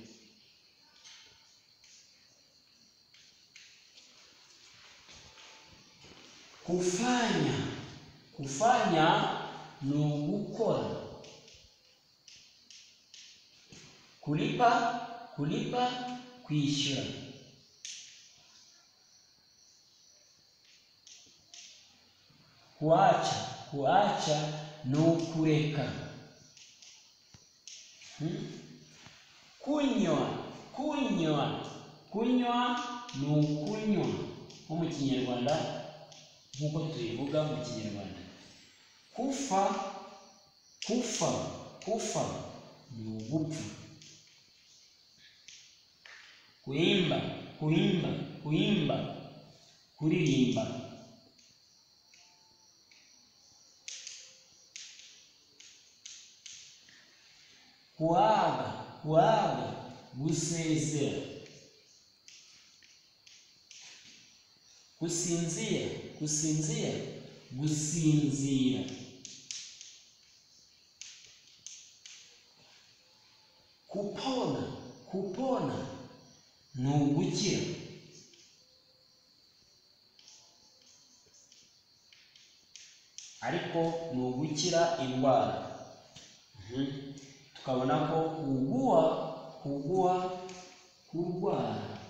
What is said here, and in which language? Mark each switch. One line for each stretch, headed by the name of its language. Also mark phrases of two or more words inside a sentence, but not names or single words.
Kinyarwanda: Kufanya ni ugukora.
Swahili: Kulipa,
Kinyarwanda: kwishyura. Kuacha ni ukureka. Kunywa ni ukunywa nko mu Kinyarwanda, nkuko tubivuga mu Kinyarwanda.
Swahili: Kufa kufa
Kinyarwanda: ni ugupfa.
Swahili: Kuimba, kuimba, kuimba, kuririmba. Kuaga, kuaga, gusezera. Kusinzira, kusinzira, gusinzira. Kupona, kupona
Kinyarwanda: ni ugukira. Ariko ni ugukira indwara. Tukabona ko
Swahili: kugua, kugua,
Kinyarwanda: kurwara.